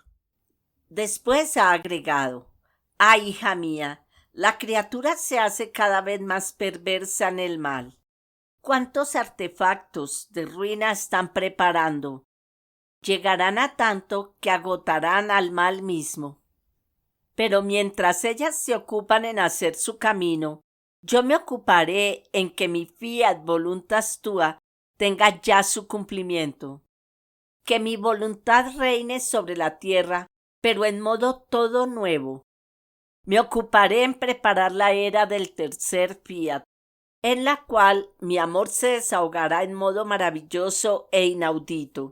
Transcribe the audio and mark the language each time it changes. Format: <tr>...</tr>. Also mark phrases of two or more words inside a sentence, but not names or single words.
<es>Después ha agregado: «Ay, hija mía, la criatura se hace cada vez más perversa en el mal. ¿Cuántos artefactos de ruina están preparando? Llegarán a tanto que agotarán al mal mismo. Pero mientras ellas se ocupan en hacer su camino, yo me ocuparé en que mi</es> <la>fiat voluntas tua</la> <es>tenga ya su cumplimiento. Que mi voluntad reine sobre la tierra, pero en modo todo nuevo. Me ocuparé en preparar la era del tercer fiat, en la cual mi amor se desahogará en modo maravilloso e inaudito.</es>